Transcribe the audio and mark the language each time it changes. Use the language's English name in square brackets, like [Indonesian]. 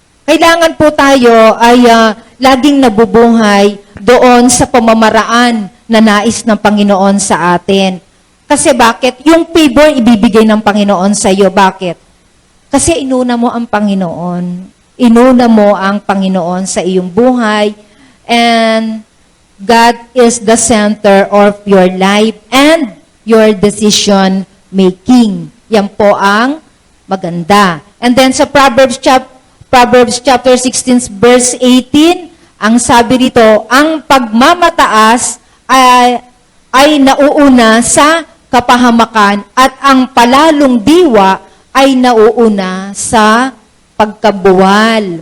[Filipino] kailangan po tayo ay laging nabubuhay doon sa pamamaraan na nais ng Panginoon sa atin. Kasi bakit? Yung favor ibibigay ng Panginoon sa iyo. Bakit? Kasi inuna mo ang Panginoon. Inuna mo ang Panginoon sa iyong buhay. [English] And God is the center of your life and your decision making. [Filipino] Yan po ang maganda. And then sa Proverbs chapter 16 verse 18, ang sabi dito, ang pagmamataas ay nauuna sa kapahamakan at ang palalong diwa ay nauuna sa pagkabuwal.